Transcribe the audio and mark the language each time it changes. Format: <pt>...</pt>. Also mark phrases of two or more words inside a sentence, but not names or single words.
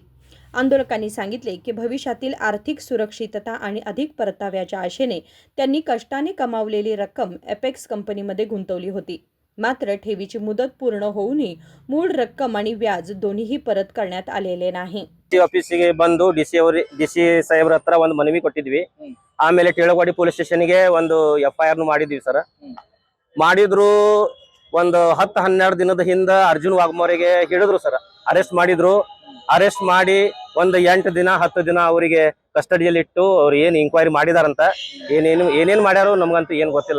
<mr>आंदोलकांनी सांगितले की भविष्यातील आर्थिक सुरक्षितता आणि अधिक परताव्याच्या आशेने त्यांनी कष्टाने कमावलेली रक्कम एपेक्स कंपनीमध्ये गुंतवली होती। मात्र ठेवीची मुदत पूर्ण होऊनही मूळ रक्कम आणि व्याज दोन्हीही परत करण्यात आलेले नाही।</mr> <kn>ಆಫೀಸಿಗೆ ಬಂದು ಡಿಸಿ ಸಾಹೇಬ್ರ ಹತ್ರ ಒಂದು ಮನವಿ ಕೊಟ್ಟಿದ್ವಿ। ಆಮೇಲೆ ಟೇಳವಾಡಿ</kn> <en>police station</en> <kn>ಒಂದು FIR ಮಾಡಿದ್ವಿ ಸರ್। ಮಾಡಿದ್ರು ಒಂದು 10-12 ದಿನದ ಹಿಂದೆ ಅರ್ಜುನ್ ವಾಗ್ಮೋರಿಗೆ ಹಿಡಿದ್ರು ಸರ್, ಅರೆಸ್ಟ್ ಮಾಡಿದ್ರು। ಅರೆಸ್ಟ್ ಮಾಡಿ ಒಂದು 8 ದಿನ 10 ದಿನ ಅವರಿಗೆ ಕಸ್ಟಡಿಯಲ್ಲಿ ಇಟ್ಟು ಅವ್ರು ಏನು ಇನ್ಕ್ವೈರಿ ಮಾಡಿದಾರಂತ, ಏನೇನು ಮಾಡ್ಯಾರೋ ನಮಗಂತೂ ಏನು ಗೊತ್ತಿಲ್ಲ।</kn>